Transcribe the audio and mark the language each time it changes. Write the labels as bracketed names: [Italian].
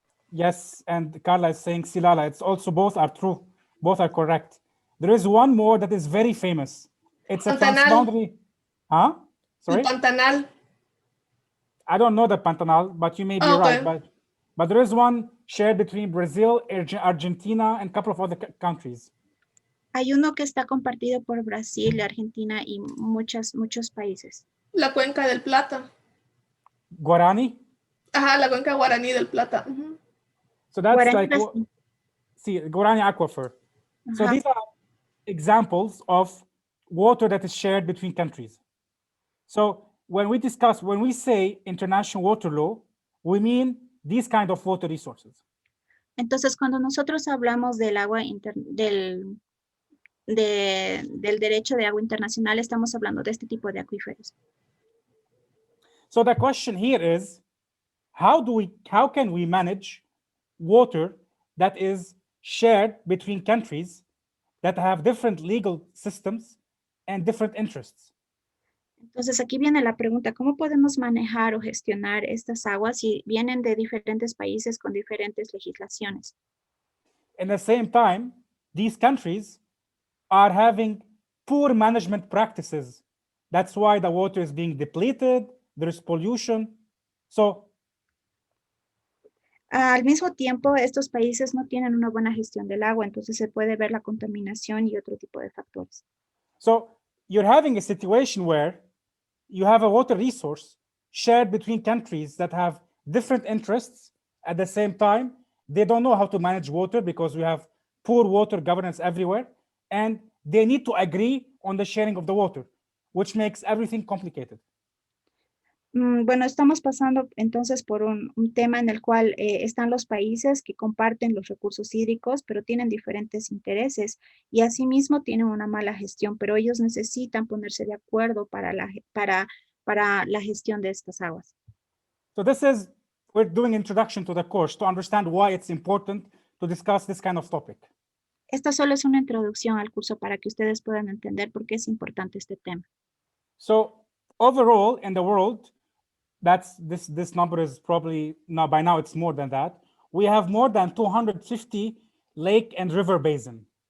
[English] Yes, and Carla is saying Silala. It's also both are true. Both are correct. there is one more that is very famous. It's a transboundary. Huh? Sorry? Pantanal. I don't know the Pantanal, but you may be right. But there is one shared between Brazil, Argentina, and a couple of other countries. [Spanish] Hay uno que está compartido por Brasil, Argentina y muchos países. La cuenca del Plata. Guarani? Ajá, la cuenca guaraní del Plata. [English] So that's Guarani like, see, Guarani Aquifer. So these are examples of water that is shared between countries. So when we say international water law, we mean these kind of water resources. [Spanish] Entonces, cuando nosotros hablamos del agua del derecho de agua internacional, estamos hablando de este tipo de acuíferos. [English] So the question here is, how can we manage water that is shared between countries that have different legal systems and different interests? [Spanish] Entonces, aquí viene la pregunta, ¿cómo podemos manejar o gestionar estas aguas si vienen de diferentes países con diferentes legislaciones? [English] At the same time, these countries are having poor management practices. That's why the water is being depleted, there's pollution. So, [Spanish] al mismo tiempo, estos países no tienen una buena gestión del agua, entonces se puede ver la contaminación y otro tipo de factores. [English] So, you're having a situation where you have a water resource shared between countries that have different interests. At the same time, they don't know how to manage water because we have poor water governance everywhere, and they need to agree on the sharing of the water, which makes everything complicated. [Spanish] Bueno, estamos pasando entonces por un tema en el cual están los países que comparten los recursos hídricos, pero tienen diferentes intereses y asimismo tienen una mala gestión, pero ellos necesitan ponerse de acuerdo para la gestión de estas aguas. [English] So we're doing introduction to the course to understand why it's important to discuss this kind of topic. [Spanish] Esta solo es una introducción al curso para que ustedes puedan entender por qué es importante este tema. [English] So overall in the world, this number is probably, by now it's more than that. We have more than 250 lake and river basin.